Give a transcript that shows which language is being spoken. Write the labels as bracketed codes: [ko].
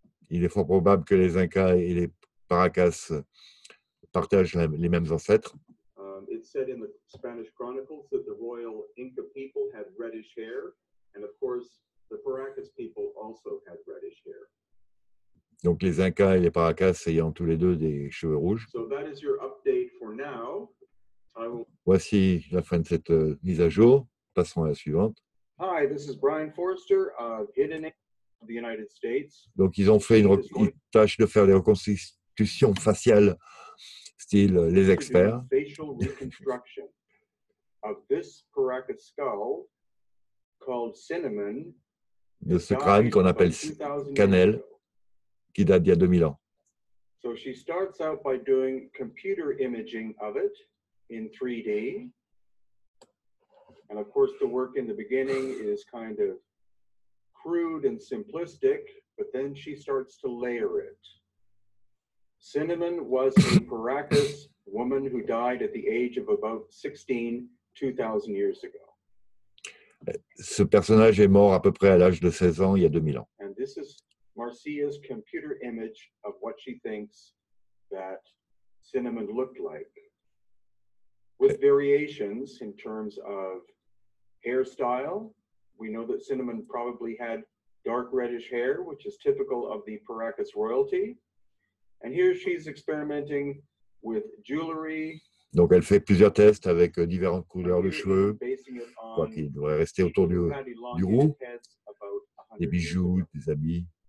[fr] Il est fort probable que les Incas et les Paracas partagent les mêmes ancêtres. [en] It said in the Spanish Chronicles that the royal Inca people had reddish hair, and of course the Paracas people also had reddish hair. [fr] Donc les Incas et les Paracas ayant tous les deux des cheveux rouges. [en] So that is your update for now. [fr] Voici la fin de cette mise à jour. Passons à la suivante. [en] Hi, this is Brian Forster of Hidden Ink of the United States. [fr] Donc ils ont fait une tâche de faire des reconstitutions faciales style les experts. [en] Facial reconstruction of this Paracas skull called Cinnamon, [fr] de ce crâne qu'on appelle cannelle, qui date d'il y a 2000 ans. [en] So she starts out by doing computer imaging of it in 3D. And of course, the work in the beginning is kind of crude and simplistic, but then she starts to layer it. Cinnamon was a Paracas woman who died at the age of about 16, 2,000 years ago. [fr] Ce personnage est mort à peu près à l'âge de 16 ans, il y a 2000 ans. [en] And this is Marcia's computer image of what she thinks that Cinnamon looked like, with variations in terms of hairstyle. We know that Cinnamon probably had dark reddish hair, which is typical of the Paracas royalty. And here she's experimenting with jewelry. [fr] Donc elle fait plusieurs tests avec différentes couleurs de cheveux, quoi qui devrait rester autour du roux, des bijoux, des habits.